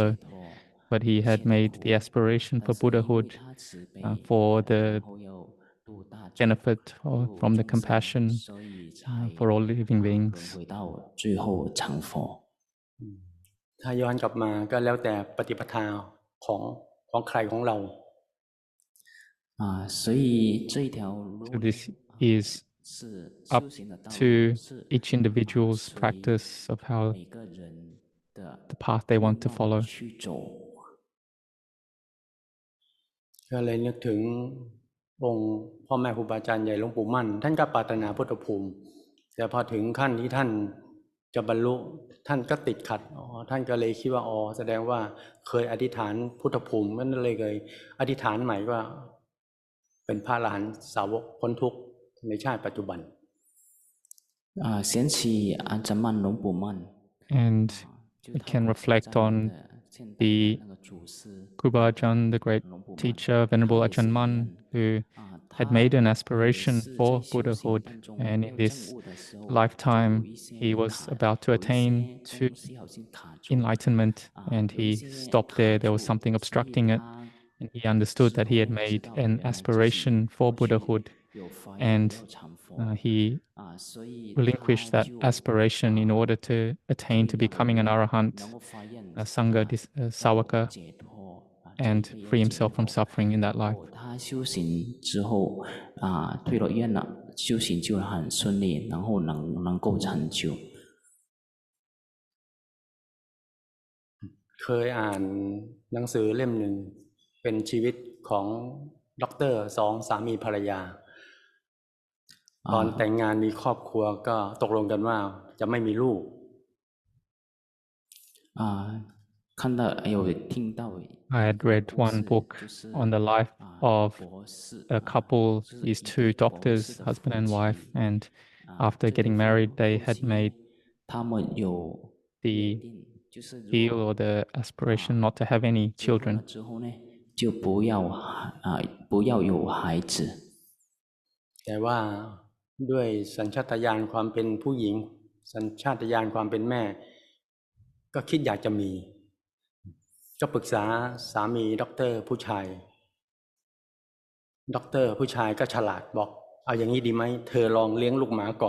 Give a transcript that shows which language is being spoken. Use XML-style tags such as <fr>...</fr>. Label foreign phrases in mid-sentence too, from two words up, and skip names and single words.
<en>But he had made the aspiration for Buddhahood for the benefit or from the compassion for all living beings.</en> <zh>最后成佛。</zh> <th>ถ้าย้อนกลับมาก็แล้วแต่ปฏิปทาของใครของเรา</th> <zh>所以这一条路</zh> <en>So this is up to each individual's practice of how the path they want to follow.</en> <th>ก็เลยนึกถึงองค์พ่อแม่ครูบาอาจารย์ใหญ่หลวงปู่มั่นท่านก็ปรารถนาพุทธภูมิแต่พอถึงขั้นที่ท่านจะบรรลุท่านก็ติดขัดท่านก็เลยคิดว่าแสดงว่าเคยอธิษฐานพุทธภูมินั่นเลยอธิษฐานใหม่ว่าเป็นพระอรหันต์สาวกพ้นทุกข์ในชาติปัจจุบัน</th> <zh>想起安哲曼龙ปู่曼</zh> <en>And we can reflect on the Kuba Ajahn, the great teacher, Venerable Ajahn Man, who had made an aspiration for Buddhahood, and in this lifetime he was about to attain to enlightenment, and he stopped there. There was something obstructing it, and he understood that he had made an aspiration for Buddhahood, and he relinquished that aspiration in order to attain to becoming an arahant, a sangha savaka, and free himself from suffering in that life.</en> <zh>他修行之后退了愿了，修行就很顺利，然后能够成就。</zh> <th>เคยอ่านหนังสือเล่มหนึ่งเป็นชีวิตของด็อกเตอร์สองสามีภรรยาตอนแต่งงานมีครอบครัวก็ตกลงกันว่าจะไม่มีลูก</th> <en>I had read one book on the life of a couple, these two doctors, husband and wife, and after getting married, they had made the deal or the aspiration not to have any children.</en> <zh>就不要有孩子。</zh> <th>แต่ว่าด้วยสัญชาตญาณความเป็นผู้หญิงสัญชาตญาณความเป็นแม่ก็คิดอยากจะมี ก็ปรึกษาสามีด็อกเตอร์ผู้ชายด็อกเตอร์ผู้ชายก็ฉลาดบอกเอาอย่างนี้ดีไหมเธอลองเลี้ยงลูกหมาก่อน</th>